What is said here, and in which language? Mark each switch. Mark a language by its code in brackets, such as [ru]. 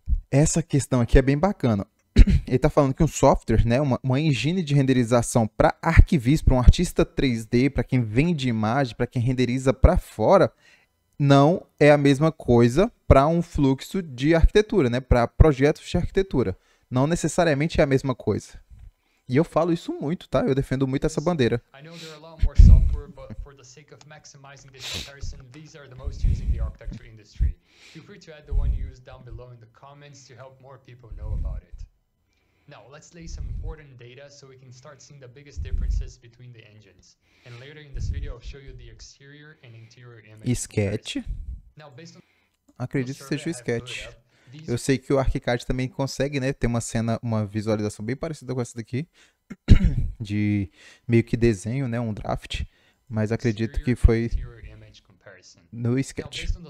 [pt] Essa questão aqui é bem bacana. Ele tá falando que um software, né, uma engine de renderização para arquivista, para um artista 3D, para quem vende imagem, para quem renderiza para fora, não é a mesma coisa para um fluxo de arquitetura, né, para projetos de arquitetura. Não necessariamente é a mesma coisa. E eu falo isso muito, tá? Eu defendo muito essa bandeira. [en] I know there are a lot more software, but for the sake of maximizing this comparison, these are the most used in the architecture industry. Feel free to add the one you use down below in the comments to help more people know about it. Now, let's lay some important data so we can start seeing the biggest differences between the engines. And later in this video, I'll show you the exterior and interior image. Sketch. Now, based on [pt] acredito que seja o Sketch. Eu sei que o ArchiCAD também consegue, né, ter uma cena, uma visualização bem parecida com essa daqui, de meio que desenho, né, um draft, mas acredito que foi no Sketch.